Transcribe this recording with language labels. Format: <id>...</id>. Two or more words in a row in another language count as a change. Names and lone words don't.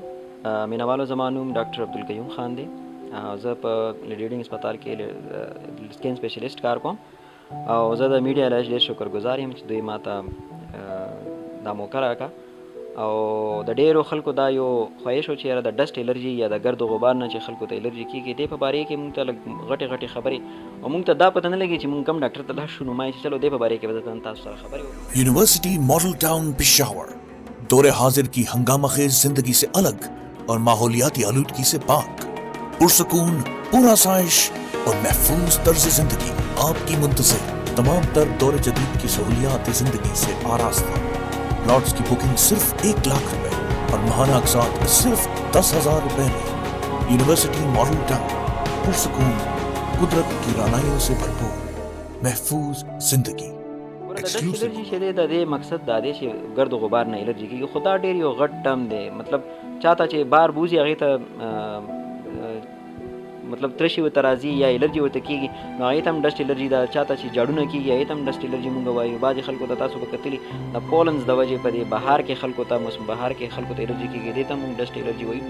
<ps>مینوالو زما نوم ډاکټر عبدالقیوم خان دی. زه په لیډینګ هسپتال کې</ps> <en>skin specialist</en> <ps>کار کوم او زه د میډیا LRH ډېر شکرګزار یم چې دوی ماته دا موقع راکړه او د ډېرو خلکو دا یو خواهش و چې یاره د</ps> <en>dust allergy</en> <ps>یا د ګرد و غبار نه چې خلکو ته الرجي کېږي دې په باره کې موږ ته لږ غټې غټې خبرې او موږ ته دا پته نه لګي چې موږ کوم ډاکټر ته لاړ شو نو ما چې چلو دې په باره کې به زه تاسو سره خبرې وکړم.</ps> <ur>یونیورسٹی ماڈل ٹاؤن پشاور دور حاضر کی ہنگامہ خیز زندگی سے الگ اور ماحولیاتی آلودگی سے پاک، پرسکون، پورا آسائش اور محفوظ طرز زندگی آپ کی منتظر. تمام تر دور جدید کی سہولیات زندگی سے آراستہ. پلاٹس کی بکنگ صرف 1 لاکھ روپے اور ماہانہ اقساط صرف 10,000 روپے میں. یونیورسٹی ماڈل ٹاؤن، پرسکون، قدرت کی رعنائیوں سے بھرپور محفوظ زندگی.</ur> <ps>د</ps> <en>dust allergy</en> <ps>چې دی د دې مقصد دا دی چې ګرد و غبار نه الرجي کېږي، خو دا ډېر یو غټ ټرم دی. مطلب چاته چې بار بوزي هغې ته مطلب ترشي ورته راځي یا الرجي ورته کېږي نو هغې ته هم</ps> <en>dust allergy</en> <ps>ده. چاته چې جاړونه کېږي هغې ته هم</ps> <en>dust allergy</en> <ps>مونږ وایو. بعضې خلکو ته تاسو به کتلي د پولنز د وجې په دې بهار کې خلکو ته موسم بهار کې خلکو ته الرجي کېږي، دې ته مونږ</ps> <en>dust allergy</en> <ps>وایو.</ps>